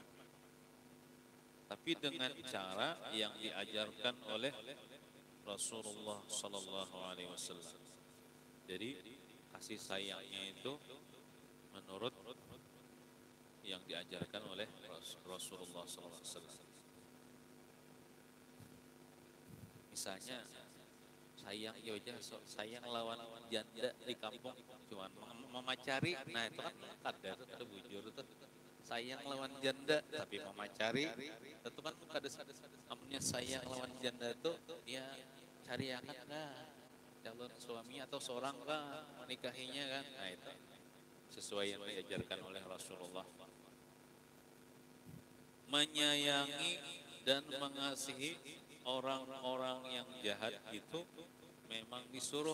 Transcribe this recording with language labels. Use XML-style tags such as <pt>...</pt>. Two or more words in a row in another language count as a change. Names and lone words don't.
<id>Tapi dengan cara yang diajarkan oleh Rasulullah</id> <ar>sallallahu alaihi wasallam.</ar> <id>Jadi kasih sayangnya itu menurut yang diajarkan oleh Rasulullah</id> <ar>sallallahu alaihi wasallam.</ar> <bjn>Misalnya sayang aja, sayang lawan janda di kampung cuman memacari, nah itu kan ada bujur itu sayang lawan janda tapi memacari itu kan ada namanya sayang lawan janda itu dia cari akan calon suami atau seorang menikahinya kan, nah itu sesuai yang diajarkan oleh Rasulullah.</bjn> <id>Menyayangi dan mengasihi orang-orang yang jahat itu memang disuruh.</id>